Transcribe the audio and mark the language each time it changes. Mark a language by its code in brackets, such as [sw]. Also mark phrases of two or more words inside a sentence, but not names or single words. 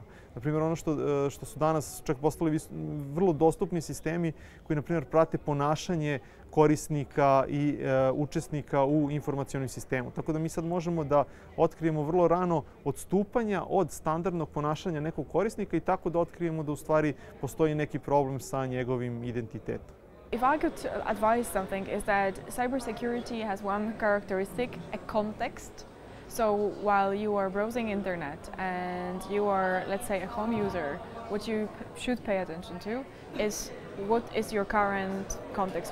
[bs] Naprimjer, ono što su danas čak postali vrlo dostupni sistemi koji, naprimjer, prate ponašanje korisnika i učesnika u informacionom sistemu. Tako da mi sad možemo da otkrijemo vrlo rano odstupanja od standardnog ponašanja nekog korisnika i tako da otkrijemo da u stvari postoji neki problem sa njegovim identitetom. [en] If I could advise something is that cybersecurity has one characteristic, a context. So while you are browsing internet and you are, let's say, a home user, what you should pay attention to is what is your current context?